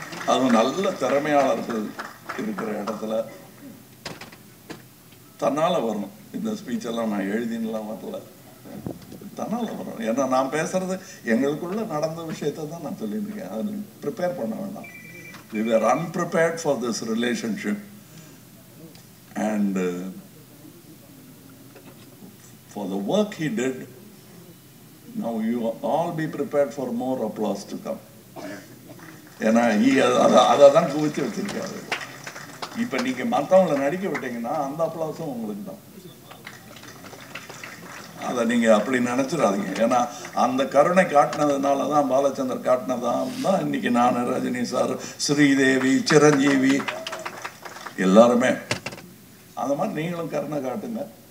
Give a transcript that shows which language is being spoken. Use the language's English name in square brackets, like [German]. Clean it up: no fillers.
[Tamil] அதுவும் நல்ல திறமையாளர்கள் இருக்கிற இடத்துல தன்னால வரும். இந்த ஸ்பீச் எல்லாம் நான் எழுதினலாம் வரல, தன்னால வரும். ஏன்னா நான் பேசுறது எங்களுக்குள்ள நடந்த விஷயத்தை தான் நான் சொல்லியிருக்கேன். அது ப்ரிப்பேர் பண்ண வேண்டாம். [English] We were unprepared for this relationship and for the work he did. Now you all be prepared for more applause to come. [Tamil] ஏன்னா அதான் குவிச்சு வச்சிருக்காரு. இப்ப நீங்க மற்றவங்களை நடிக்க விட்டீங்கன்னா அந்த அப்ளாஸும் உங்களுக்கு தான். அதை நீங்க அப்படி நினைச்சிடாதீங்க. ஏன்னா அந்த கருணை காட்டினதுனால தான், பாலச்சந்தர் காட்டினதான் தான் இன்னைக்கு நான், ரஜினி சார், ஸ்ரீதேவி, சிரஞ்சீவி எல்லாருமே அந்த மாதிரி நீங்களும் கருணை காட்டுங்க.